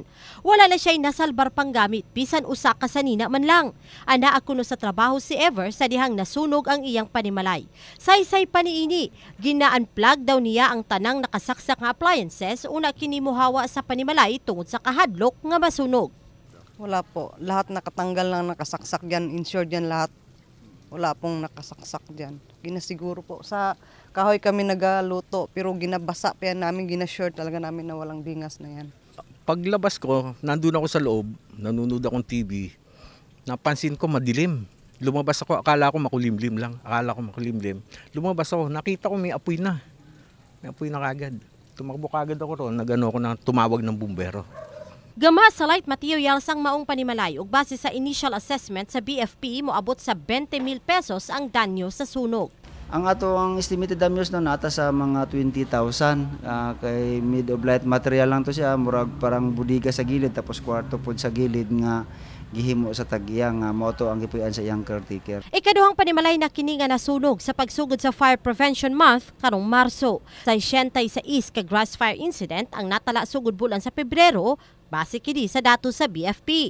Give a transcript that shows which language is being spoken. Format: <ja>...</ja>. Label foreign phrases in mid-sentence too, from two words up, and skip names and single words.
<ceb>Wala na siya'y nasalbar pang gamit, bisan usa ka sanina man lang. Ana akuno sa trabaho si Ever sa dihang nasunog ang iyang panimalay. Saysay pa niini, gina-unplug daw niya ang tanang nakasaksak nga appliances una kini mohawa sa panimalay tungod sa kahadlok nga masunog.</ceb> <tl>Wala po, lahat nakatanggal lang, nakasaksak diyan, insured yan lahat. Wala pong nakasaksak dyan. Ginasiguro po. Sa kahoy kami nagaluto, pero ginabasa pa yan namin, ginasure talaga namin na walang bingas na yan. Paglabas ko, nandun ako sa loob, nanonood akong TV. Napansin ko madilim. Lumabas ako, akala ko makulimlim lang. Lumabas ako, nakita ko may apoy na. May apoy na kagad. Tumakbo kagad ako ron, tumawag ng bumbero.</tl> <ceb>Gama sa</ceb> <en>light materials</en> <ceb>ang maong panimalay ug base sa initial assessment sa BFP moabot sa 20,000 pesos ang danyo sa sunog. Ang ato ang</ceb> <en>estimated damages</en> <ceb>na nata sa mga 20,000 kay mid of</ceb> <en>light material</en> <ceb>lang to siya, murag parang budiga sa gilid tapos kwarto pod sa gilid nga gihimo sa tag-iyang moto ang gipuy-an sa iyang caretaker. Ikaduhang panimalay na kini nga nasunog sa pagsugod sa Fire Prevention Month karong Marso. Sa 66 ka grass fire incident ang natala sugod bulan sa Pebrero, base kini sa datos sa BFP.</ceb>